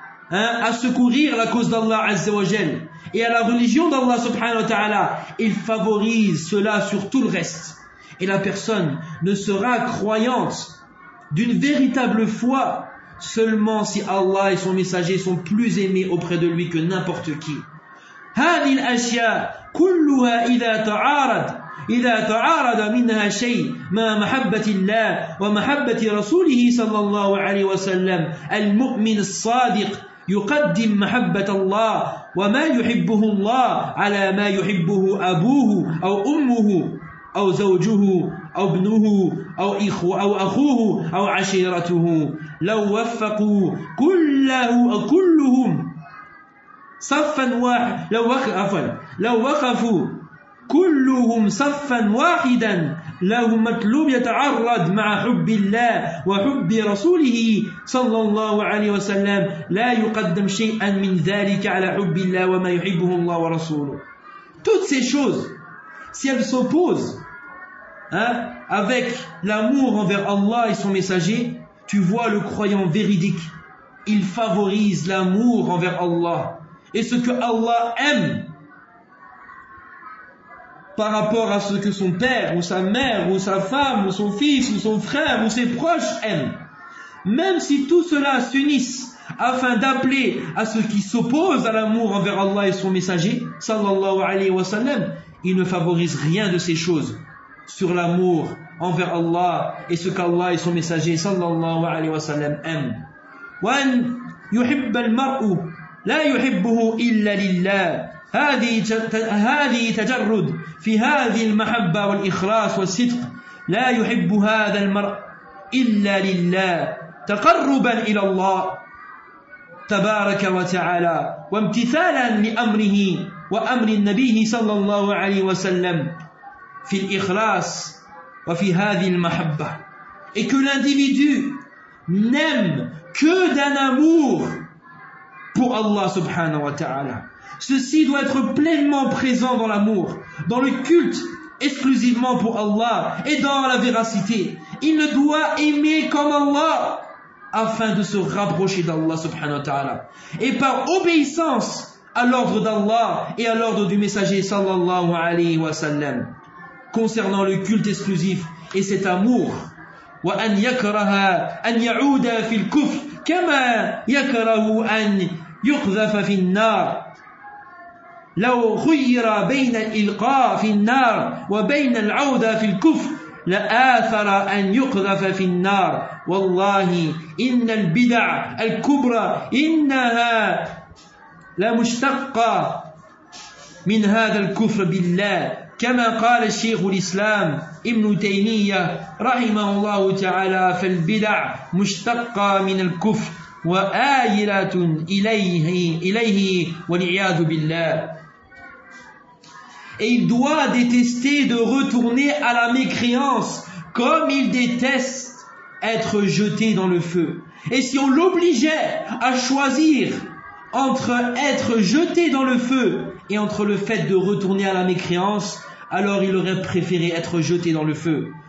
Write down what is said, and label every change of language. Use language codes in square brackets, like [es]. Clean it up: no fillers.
[fr] hein, à secourir la cause d'Allah Azza wa Jal et à la religion d'Allah subhanahu wa ta'ala, il favorise cela sur tout le reste. Et la personne ne sera croyante d'une véritable foi seulement si Allah et son messager sont plus aimés auprès de lui que n'importe qui. [ar] هذه الأشياء كلها إذا تعارض منها شيء مع محبة الله ومحبة رسوله صلى الله عليه وسلم المؤمن الصادق يقدم محبة الله وما يحبه الله على ما يحبه أبوه أو أمه أو زوجه أو ابنه أو إخوه أو أخوه أو عشيرته لو وفقوا كلهم صفا واحد لو وقفوا كلهم صفا واحدا لهم مطلوب يتعرض مع حب الله وحب رسوله صلى الله عليه وسلم لا يقدم شيئا من ذلك على حب الله وما يحبه الله ورسوله. [fr] Toutes ces choses, si elles s'opposent, hein, avec l'amour envers Allah et son messager, tu vois le croyant véridique, il favorise l'amour envers Allah et ce que Allah aime par rapport à ce que son père ou sa mère ou sa femme ou son fils ou son frère ou ses proches aiment. Même si tout cela s'unisse afin d'appeler à ce qui s'oppose à l'amour envers Allah et son messager sallallahu alayhi wa sallam, il ne favorise rien de ces choses sur l'amour envers Allah et ce qu'Allah et son messager sallallahu alayhi wa sallam aiment. [ar] Wa an yuhibb al mar'u لا يحبه إلا لله هذه تجرد في هذه المحبة والإخلاص والصدق لا يحب هذا المرء إلا لله تقربا إلى الله تبارك وتعالى وامتثالا لأمره وأمر النبي صلى الله عليه وسلم في الإخلاص وفي هذه المحبة. [fr] Et que l'individu n'aime que d'un amour pour Allah subhanahu wa ta'ala. Ceci doit être pleinement présent dans l'amour, dans le culte exclusivement pour Allah et dans la véracité. Il ne doit aimer comme Allah afin de se rapprocher d'Allah subhanahu wa ta'ala. Et par obéissance à l'ordre d'Allah et à l'ordre du messager sallallahu alayhi wa sallam. Concernant le culte exclusif et cet amour, [ar] وَأَنْ يَكْرَهَا أَنْ يَعُودَ فِي الْكُفْرِ كَمَا يَكْرَهُ أَنْ يُقْذَفَ فِي النَّارِ لَوْ خُيِّرَ بَيْنَ الْإِلْقَاءِ فِي النَّارِ وَبَيْنَ الْعَوْدَ فِي الْكُفْرِ لَآثَرَ أَنْ يُقْذَفَ فِي النَّارِ وَاللَّهِ إِنَّ الْبِدَعَ الْكُبْرَى إِنَّهَا لَمُشْتَقَّةٌ مِنْ هَذَا الْكُفْرِ بِاللَّهِ كما قال الشيخ الإسلام ابن تيمية رحمه الله تعالى فالبدع مشتقة من الكفر وآيلة إليه والعياذ بالله. [fr] Et il doit détester de retourner à la mécréance comme il déteste être jeté dans le feu. Et si on l'obligeait à choisir entre être jeté dans le feu et entre le fait de retourner à la mécréance, alors il aurait préféré être jeté dans le feu.